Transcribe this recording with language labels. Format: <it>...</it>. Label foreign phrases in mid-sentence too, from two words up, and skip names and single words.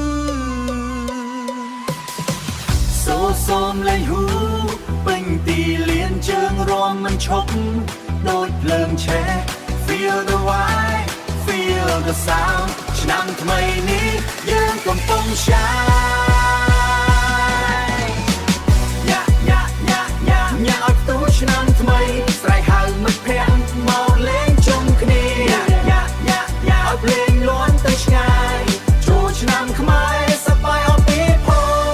<km>សូមលេងហ៊ូពេញទីលានជើងរំមិនឈប់ដូចភ្លើងឆេះ</km> <en>Feel the vibe Feel the sound</en> <km>ឆ្នាំថ្មីនេះយើងកំពុងឆា ឆ្នាំថ្មីស្រែកហៅមិត្តភក្តិមកលេងជុំគ្នាឲ្យភ្លេងលាន់ទៅឆ្ងាយចូលឆ្នាំខ្មែរសប្បាយអស់ពីផោ</km>